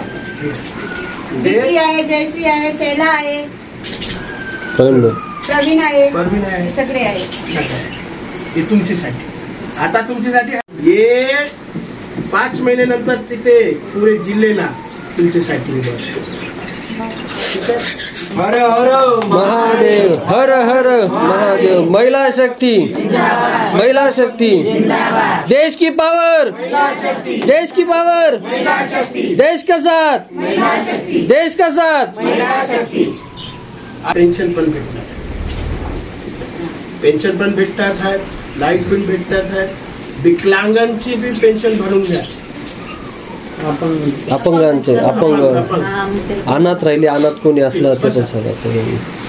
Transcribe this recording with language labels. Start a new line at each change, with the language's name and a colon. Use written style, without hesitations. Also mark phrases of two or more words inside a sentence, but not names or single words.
Marathi: दिप्ती आहे, जयश्री आहे, शैला आहे, प्रवीण आहे, परवीन आहे, सगळे आहे. हे तुमच्यासाठी. आता तुमच्यासाठी हे 5 महिन्यानंतर तिथे पुरे जिल्ह्याला तुमच्यासाठी. हर हर महादेव. हर हर महादेव. महिला शक्ती, महिला शक्ती.
Hindi: देश की पावर, देश की पावर, देश का साथ, देश का साथ.
Marathi: पेन्शन पण भेटणार. पेन्शन पण भेटतात आहेत, लाईट पण भेटतात आहेत. विकलांगांची बी पेन्शन भरून घ्या. अपंगांचे, अपंग अनाथ राहिले, अनाथ कोणी असलं ते पण सगळं.